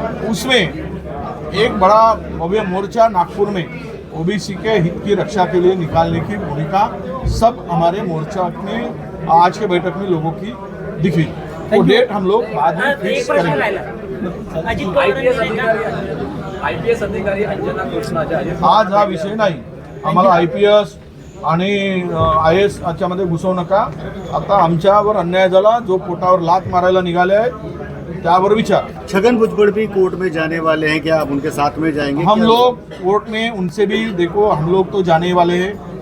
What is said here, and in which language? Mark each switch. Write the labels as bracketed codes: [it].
[hi] उसमें एक बड़ा भव्य मोर्चा नागपुर में ओबीसी के हित की रक्षा के लिए निकालने की भूमिका सब हमारे मोर्चा में आज के बैठक में लोगों की दिखी। वो डेट हम लोग बाद में फिक्स करेंगे। [mr] आयपीएस अधिकारी अंजना कृष्णाच्या आज हा विषय नाही। आम्हाला आयपीएस आणि IAS याच्यामध्ये घुसवू नका। आता आमच्यावर अन्याय झाला, जो पोटावर लात मारायला निघाले आहे त्यावर विचार। [hi] छगन भुजबल भी कोर्ट में जाने वाले हैं, क्या आप उनके साथ में जाएंगे? हम लोग कोर्ट में उनसे भी देखो, हम लोग तो जाने वाले हैं।